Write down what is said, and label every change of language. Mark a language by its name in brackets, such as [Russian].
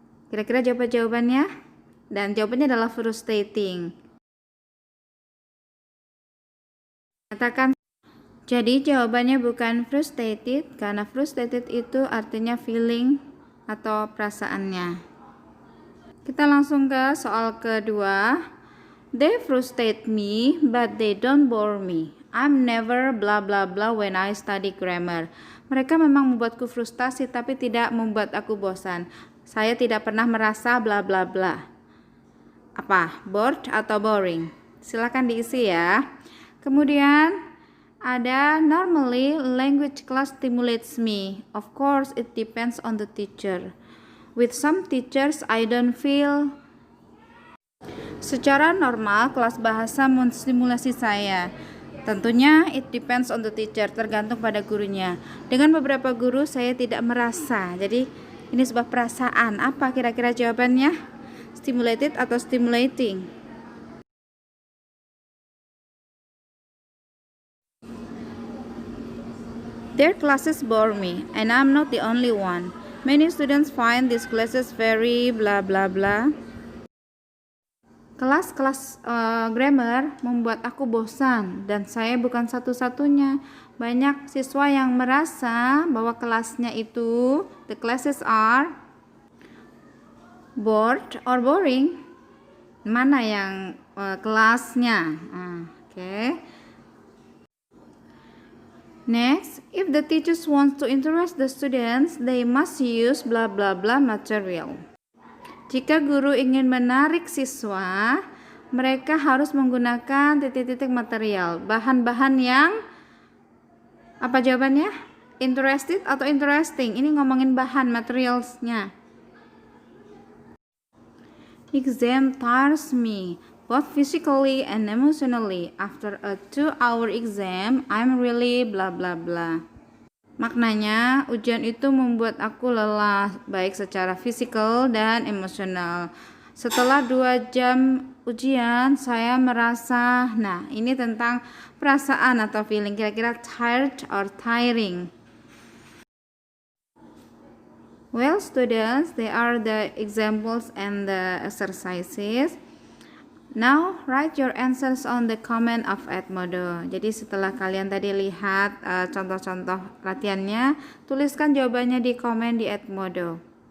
[Indonesian] Kira-kira jawabannya? Dan jawabannya adalah frustrating. Katakan. Jadi jawabannya bukan frustrated, karena frustrated itu artinya feeling atau perasaannya. Kita langsung ke soal kedua. [English] They frustrate me, but they don't bore me. I'm never blah blah blah when I study grammar. [Indonesian] Mereka memang membuatku frustasi, tapi tidak membuat aku bosan. Saya tidak pernah merasa blah blah blah. Apa? Bored atau boring? Silakan diisi ya. Kemudian ada [English] normally language class stimulates me. Of course it depends on the teacher. With some teachers I don't feel. [Indonesian] Secara normal kelas bahasa menstimulasi saya. Tentunya [English] it depends on the teacher, [Indonesian] tergantung pada gurunya. Dengan beberapa guru saya tidak merasa. Jadi ini sebuah perasaan. Apa kira-kira jawabannya? [English] Stimulated atau stimulating? Their classes bore me, and I'm not the only one. Many students find these classes very blah blah blah. [Indonesian] Kelas-kelas grammar membuat aku bosan, dan saya bukan satu-satunya. Banyak siswa yang merasa bahwa kelasnya itu, [English] the classes are bored or boring. [Indonesian] Mana yang kelasnya? Oke. [English] Next, if the teachers want to interest the students, they must use blah blah blah material. [Indonesian] Jika guru ingin menarik siswa, mereka harus menggunakan titik-titik material, bahan-bahan yang apa jawabannya? Interested atau interesting? Ini ngomongin bahan materialsnya. [English] Exam tires me, both physically and emotionally. After a 2-hour exam, I'm really blah blah blah. [Indonesian] Maknanya, ujian itu membuat aku lelah, baik secara fisikal dan emosional. Setelah 2 jam ujian, saya merasa, nah ini tentang perasaan atau feeling, kira-kira tired or tiring. [English] Well, students, they are the examples and the exercises. Now, write your answers on the comment of Edmodo. [Indonesian] Jadi setelah kalian tadi lihat contoh-contoh latihannya, tuliskan jawabannya di komen di Edmodo.